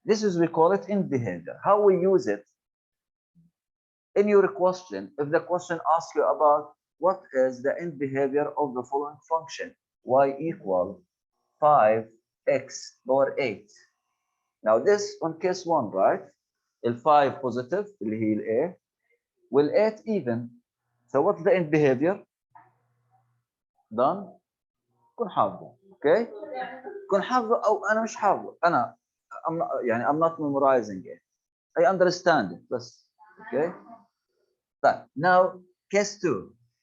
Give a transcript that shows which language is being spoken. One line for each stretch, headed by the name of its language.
English: This is, we call it end behavior. How we use it? In your question, if the question asks you about what is the end behavior of the following function, y equal 5x power 8. Now this on case 1, right?
Arabic: ال 5 positive اللي هي ال A, وال 8 even.
English: So what's the end behavior? done.
Arabic: كن حافظه. Okay? كن حافظه او انا مش حافظه. انا يعني
English: I'm not memorizing it. I understand it
Arabic: بس.
English: Okay?
Arabic: طيب.
English: Now case 2.